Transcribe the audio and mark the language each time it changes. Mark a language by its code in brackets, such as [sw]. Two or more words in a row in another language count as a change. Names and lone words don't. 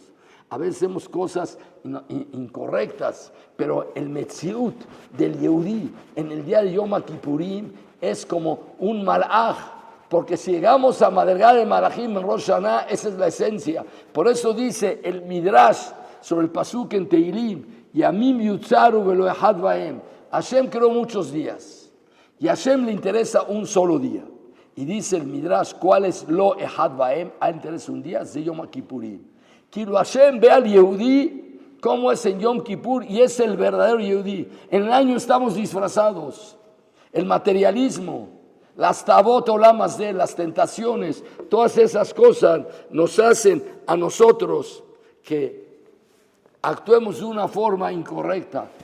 [es] A veces hacemos cosas incorrectas, pero el metziut del Yehudí en el día de Yom Kippurim es como un malach. Porque si llegamos a madrigá de malachim en Rosh Hashanah, esa es la esencia. Por eso dice el Midrash sobre el pasuk en Teilim, [he] ימים יוצרו ולו אחד בהם. [es] Hashem creó muchos días y a Hashem le interesa un solo día. Y dice el Midrash, ¿cuál es [he] לו אחד בהם? [es] A él le interesa un día, de Yom Kippurim. Quiero Hashem ve al Yehudí como es en Yom Kippur y es el verdadero Yehudí. En el año estamos disfrazados. El materialismo, las tabot olamas de las tentaciones, todas esas cosas nos hacen a nosotros que actuemos de una forma incorrecta.